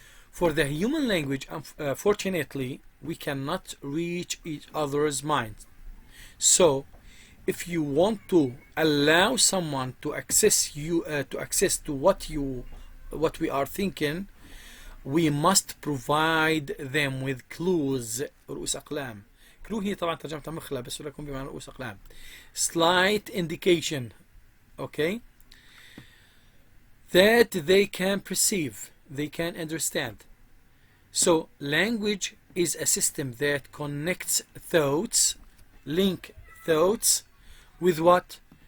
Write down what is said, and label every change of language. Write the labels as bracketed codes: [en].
[en] For the human language, fortunately, we cannot reach each other's minds. So, if you want to allow someone to access to what we are thinking, we must provide them with clues. [ar] رؤوس أقلام. clue هي طبعا ترجمتها مخلة بس لكم بمعنى رؤوس أقلام. [en] Slight indication, okay, that they can perceive, they can understand. So language is a system that connects thoughts, link thoughts with what?